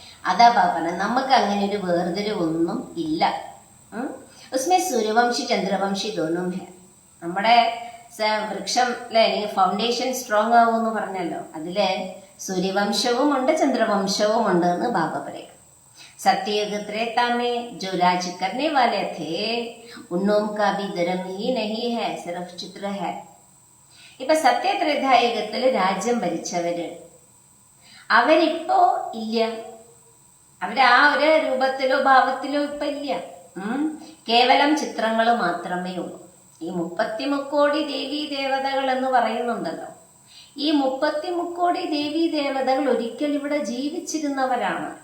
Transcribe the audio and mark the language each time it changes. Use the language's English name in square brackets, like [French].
[Malayalam] അതാ പാപ്പന, നമുക്ക് അങ്ങനെ ഒരു വേർതിരിവൊന്നും ഇല്ല. [Hindi] ഉസ്മേ സൂര്യവംശി ചന്ദ്രവംശി ദോനും ഹെ. [Malayalam] നമ്മുടെ വൃക്ഷം അല്ലെ, അല്ലെങ്കിൽ ഫൗണ്ടേഷൻ സ്ട്രോങ് ആവുമെന്ന് പറഞ്ഞല്ലോ, അതില് സൂര്യവംശവും ഉണ്ട് ചന്ദ്രവംശവും ഉണ്ട് എന്ന് ബാബ പറയാം. [Hindi] सत्ययुग त्रेता में जो राज करने वाले थे उन्नों का भी धर्म ही नहीं है, सिर्फ चित्र है. [Malayalam] ഇപ്പൊ സത്യത്രേതായുഗത്തില് രാജ്യം ഭരിച്ചവര് അവരിപ്പോ ഇല്ല, അവര് ആ ഒരു രൂപത്തിലോ ഭാവത്തിലോ ഇപ്പൊ ഇല്ല. കേവലം ചിത്രങ്ങൾ മാത്രമേ ഉള്ളൂ. ഈ 33 കോടി ദേവീ ദേവതകൾ എന്ന് പറയുന്നുണ്ടല്ലോ, ഈ 33 കോടി ദേവീ ദേവതകൾ ഒരിക്കൽ ഇവിടെ ജീവിച്ചിരുന്നവരാണ്.